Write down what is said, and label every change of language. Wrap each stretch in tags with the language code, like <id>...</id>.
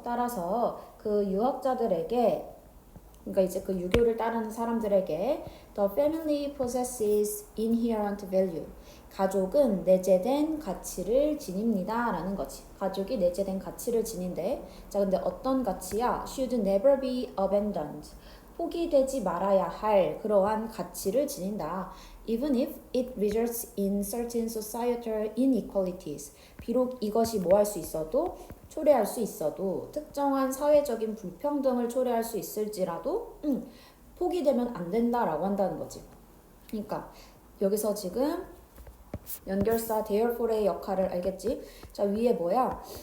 <ko>따라서 그 유학자들에게 그러니까 이제 그 유교를 따르는 사람들에게</ko> <en>the family possesses inherent value.</en> <ko>가족은 내재된 가치를 지닙니다. 라는 거지. 가족이 내재된 가치를 지닌데 자, 근데 어떤 가치야?</ko> <en>should never be abandoned.</en> <ko>포기되지 말아야 할 그러한 가치를 지닌다.</ko> <en>Even if it results in certain societal inequalities.</en> <ko>비록 이것이 뭐 할 수 있어도 초래할 수 있어도 특정한 사회적인 불평등을 초래할 수 있을지라도 포기되면 안 된다라고 한다는 거지. 그러니까 여기서 지금 연결사 therefore의 역할을 알겠지? 자, 위에 뭐야?</ko>